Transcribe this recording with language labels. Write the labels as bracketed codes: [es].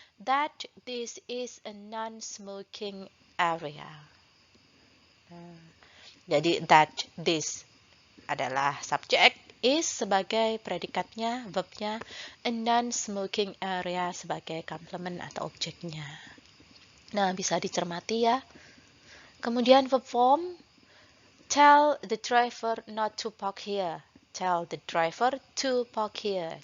[en] That this is a non-smoking area. [id] Jadi [en] that this [id] adalah subjek, is sebagai predikatnya, verbnya, [en] a non-smoking area [id] sebagai komplement atau objeknya. Nah, bisa dicermati ya. Kemudian [en] verb form, tell the driver not to park here. Tell the driver to park here.